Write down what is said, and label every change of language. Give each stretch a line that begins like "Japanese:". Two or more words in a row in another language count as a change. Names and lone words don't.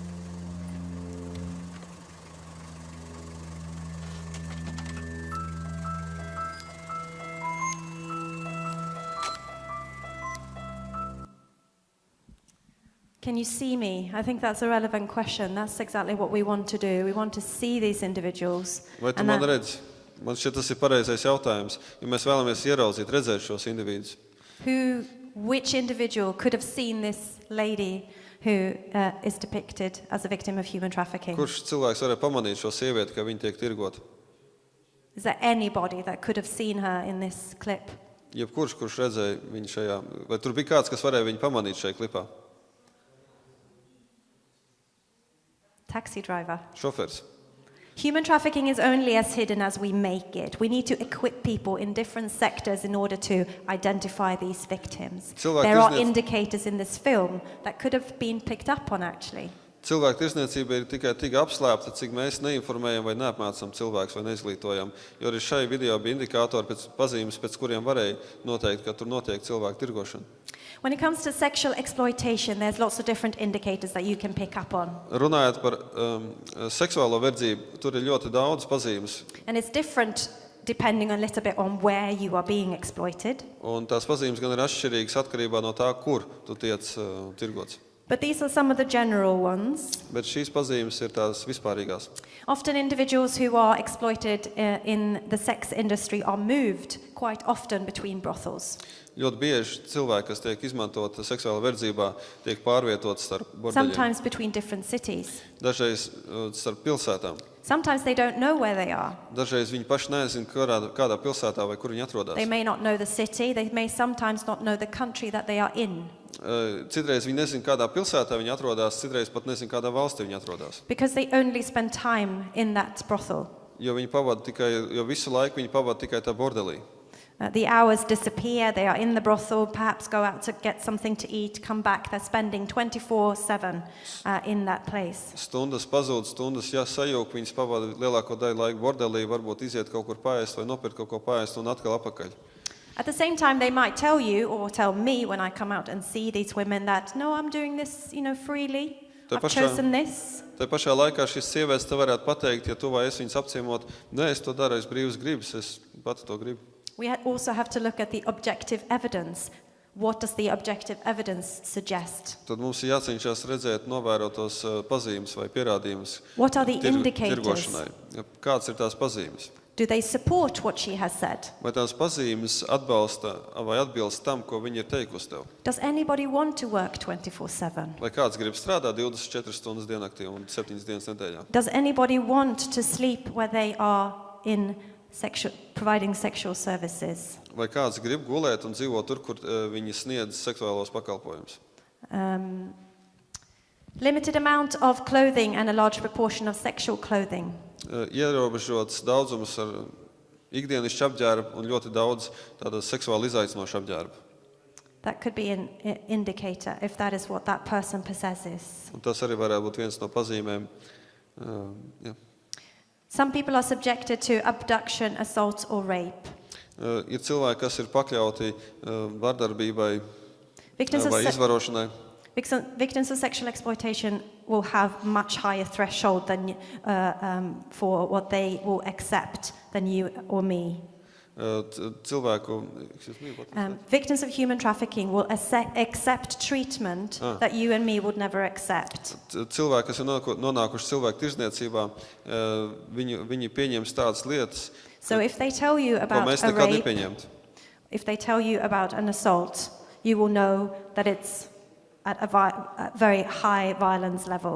English: Can you see me? I think that's a relevant question. That's exactly what we want to do. We want to see these individuals.
Latvian: Vai tu
English: And
Latvian: man
English: that-
Latvian: redzi? Man šķiet, tas ir pareizais jautājums. Ja mēs vēlamies ieraudzīt, redzēt šos individus,
English: which individual could have seen this lady who is depicted as a victim of human trafficking?
Latvian: kurš cilvēks varēja pamanīt šo sievieti, ka viņa tiek tirgota?
English: Is there anybody that could have seen her in this clip?
Latvian: Jebkurš, kurš redzēja viņu šajā, vai tur bija kāds, kas varēja viņu pamanīt šajā klipā?
English: taxi driver.
Latvian: šofers.
English: Human trafficking is only as hidden as we make it. We need to equip people in different sectors in order to identify these victims. There are indicators in this film that could have been picked up on actually.
Latvian: Cilvēktirdzniecība ir tikai tik apslēpta, cik mēs neinformējam vai neapmācam cilvēkus vai neizglītojam, jo arī šai video bija indikātori pēc pazīmes, pēc kuriem varēja noteikt, ka tur notiek cilvēku tirgošana.
English: When it comes to sexual exploitation, there's lots of different indicators that you can pick up on.
Latvian: Runājot par seksuālo verdzību, tur ir ļoti daudz pazīmes.
English: And it's different depending a little bit on where you are being exploited.
Latvian: Un tās pazīmes gan ir atšķirīgas atkarībā no tā, kur tu tiec tirgots.
English: But these are some of the general ones.
Latvian: Bet šīs pazīmes ir tās vispārīgās.
English: Often individuals who are exploited in the sex industry are moved quite often between brothels.
Latvian: Ļoti bieži cilvēki, kas tiek izmantot seksuālā verdzībā, tiek pārvietots starp bordeļiem.
English: Sometimes between different cities.
Latvian: Dažreiz starp pilsētām.
English: Sometimes they don't know where they are.
Latvian: Dažreiz viņi paši nezina, kādā pilsētā vai kur viņi atrodas.
English: They may not know the city, they may sometimes not know the country that they are in.
Latvian: Citreiz viņi nezina, kādā pilsētā viņi atrodas, citreiz pat nezina, kādā valstī viņi atrodas.
English: Because they only spend time in that brothel.
Latvian: Jo visu laiku viņi pavada tikai tā bordelī.
English: The hours disappear, they are in the brothel, perhaps go out to get something to eat, come back, they're spending 24/7 in that place.
Latvian: Stundas pazūd, stundas sajūg, viņas pavada lielāko daļu laiku bordelī, varbūt iziet kaut kur paēst vai nopirkt kaut ko paēst un atkal apakaļ.
English: At the same time, they might tell you or tell me when I come out and see these women that, no, I'm doing this, freely. I've chosen this.
Latvian: Tā pašā laikā šis sievietes te varētu pateikt, ja tu vai es viņas apciemot, nē, es to daru, es brīvas gribas, es pati to gribu.
English: We also have to look at the objective evidence. What does the objective evidence suggest?
Latvian: Tad mums ir jācenšas redzēt, novērot tos pazīmes vai pierādījumus.
English: What are the indicators?
Latvian: Tirgošanai. Kāds ir tās pazīmes?
English: Do they support what she has said?
Latvian: Vai tās pazīmes atbalsta vai atbilst tam, ko viņa ir teikusi tev?
English: Does anybody want to work 24/7?
Latvian: Vai kāds grib strādāt 24 stundas diennaktī un 7 dienas nedēļā?
English: Does anybody want to sleep where they are in providing sexual services?
Latvian: Vai kāds grib gulēt un dzīvot tur, kur viņi sniedz seksuālos pakalpojumus?
English: Limited amount of clothing and a large proportion of sexual clothing.
Latvian: Ierobežots daudzums ar ikdienišķu apģērbu un ļoti daudz tāda seksuāli izaicinoša apģērba.
English: That could be an indicator if that is what that person possesses.
Latvian: Un tas arī varētu būt viens no pazīmēm.
English: Some people are subjected to abduction, assault or rape.
Latvian: Ir cilvēki, kas ir pakļauti vardarbībai vai izvarošanai.
English: Victims of sexual exploitation will have much higher threshold than for what they will accept than you or me. Victims of human trafficking will accept treatment that you and me would never accept.
Latvian: Cilvēki, kas ir nonākuši cilvēktirdzniecībā, viņi pieņems tādas lietas,
English: so if they tell you about a rape, if they tell you about an assault, you will know that it's at a very high violence level.